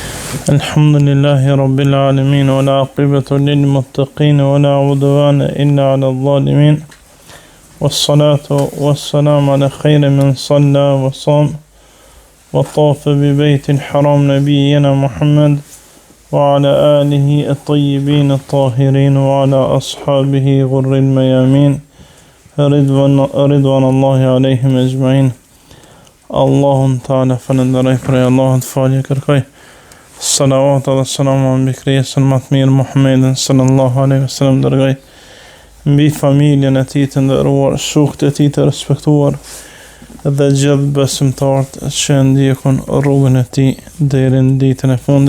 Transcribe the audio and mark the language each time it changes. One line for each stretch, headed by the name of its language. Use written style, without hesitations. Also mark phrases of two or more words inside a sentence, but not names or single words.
Arabic: الحمد لله رب العالمين والعاقبة للمتقين ولا عدوان إلا على الظالمين والصلاة والسلام على خير من صلى وصام وطاف ببيت الحرام نبينا محمد وعلى آله الطيبين الطاهرين وعلى أصحابه غر الميامين رضوان الله عليهم أجمعين.
Albanian: Allahun Ta'ala falenderoj për Allahun të falje kërkoj. Salavat dhe salamu mbi krijesën më të mirë Muhammedin
Arabic: صلى الله عليه وسلم,
Albanian: dërgoj mbi familjen e tij të nderuar, shokët e tij të respektuar dhe gjithë besimtarët që ndjekun rrugën e tij deri në ditën e fundit.